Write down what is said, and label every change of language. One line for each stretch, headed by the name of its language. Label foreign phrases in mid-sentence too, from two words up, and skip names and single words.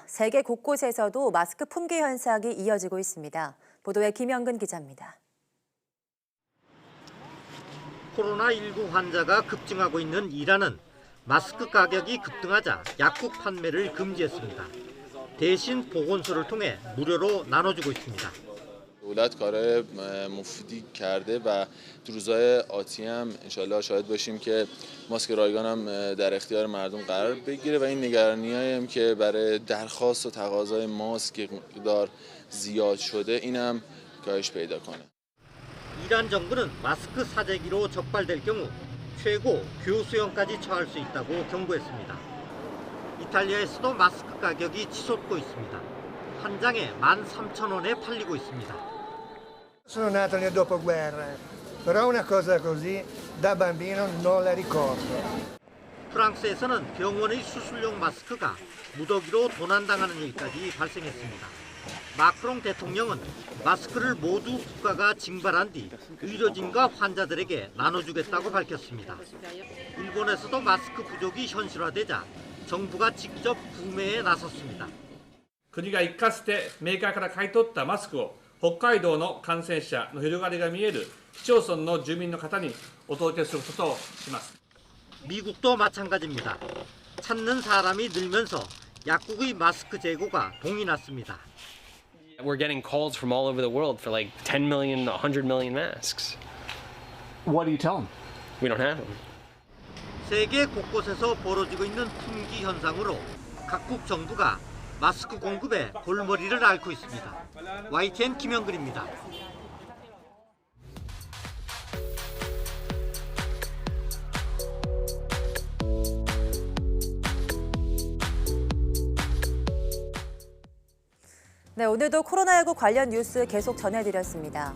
Korean: 세계 곳곳에서도 마스크 품귀 현상이 이어지고 있습니다. 보도에 김영근 기자입니다. 코로나19 환자가 급증하고 있는 이란은 마스크 가격이 급등하자 약국 판매를 금지했습니다. 대신 보건소를 통해 무료로 나눠주고 있습니다.
Persian: دولت کار مفیدی کرده و تو روزهای آتی هم انشالله شاهد باشیم که ماسک رایگان هم در اختیار مردم قرار بگیره و این نگرانی‌هایی هم که برای درخواست و تقاضای ماسک مقدار زیاد شده این هم کاهش پیدا کنه.
Korean: 이란 정부는 마스크 사재기로 적발될 경우 최고 교수형까지 처할 수 있다고 경고했습니다. 이탈리아에서도 마스크 가격이 치솟고 있습니다. 한 장에 13,000원에 팔리고 있습니다.
Italian: Sono nato nel dopoguerra, però una cosa così da bambino non la ricordo.
Korean: 프랑스에서는 병원의 수술용 마스크가 무더기로 도난당하는 일까지 발생했습니다. 마크롱 대통령은 마스크를 모두 국가가 징발한 뒤 의료진과 환자들에게 나눠주겠다고 밝혔습니다. 일본에서도 마스크 부족이 현실화되자 정부가 직접 구매에 나섰습니다.
Japanese: 国が一括してメーカーから買い取ったマスクを北海道の感染者の広がりが見える市町村の住民の方にお届けすることをします。
Korean: 미국도 마찬가지입니다. 찾는 사람이 늘면서 약국의 마스크 재고가 동이 났습니다.
English: We're getting calls from all over the world for like 10 million, 100 million masks. What do you tell them? We don't have them.
Korean: 세계 곳곳에서 벌어지고 있는 품귀 현상으로 각국 정부가 마스크 공급에 골머리를 앓고 있습니다. YTN 김영근입니다. 네, 오늘도 코로나19 관련 뉴스 계속 전해드렸습니다.